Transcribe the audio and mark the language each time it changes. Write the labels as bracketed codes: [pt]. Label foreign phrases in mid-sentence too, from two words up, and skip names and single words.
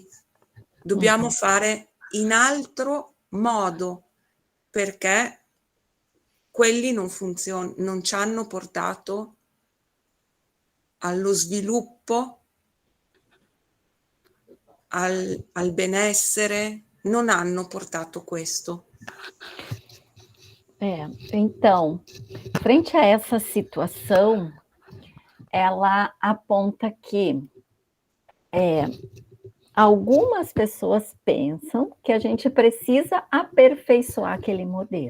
[it] Dobbiamo fare in altro modo, perché quelli non ci hanno portato allo sviluppo, al benessere, non hanno portato questo. [pt] Então, frente a essa situação, ela aponta que algumas pessoas pensam que a gente precisa aperfeiçoar aquele modelo.